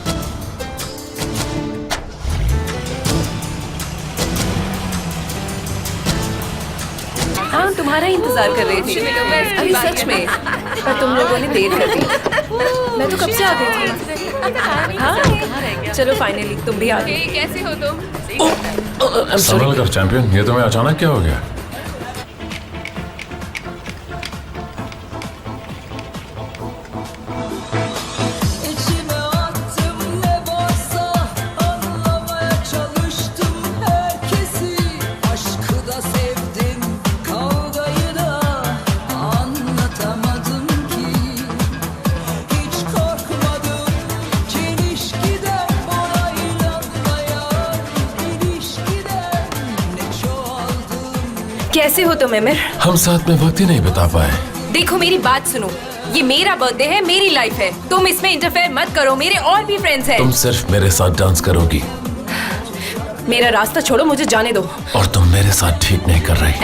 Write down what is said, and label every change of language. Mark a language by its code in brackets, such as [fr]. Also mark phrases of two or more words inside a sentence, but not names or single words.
[hi] हाँ, तुम्हारा ही इंतजार कर रही थी। अरे सच में, पर तुम लोगों ने देर कर दी। मैं तो कब से आ गई थी। हाँ, चलो फाइनली तुम भी आ गए। कैसे हो तुम? संभल कर चैंपियन, ये तुम्हें अचानक क्या हो गया? [tr] İçime attım ne varsa anlamaya çalıştım herkesi. Aşkı da sevdim, kavgayı da anlatamadım ki. Hiç korkmadım çelişkiden, bana inanmayan ilişkiden ne çoğaldım. [hi] कैसे हो तुम एमिर? हम साथ में वक्त ही नहीं बिता पाए। देखो मेरी बात सुनो, ये मेरा बर्थडे है, मेरी लाइफ है। तुम इसमें इंटरफेयर मत करो, मेरे और भी फ्रेंड्स हैं। तुम सिर्फ मेरे साथ डांस करोगी मेरा रास्ता छोड़ो, मुझे जाने दो। और तुम मेरे साथ ठीक नहीं कर रही।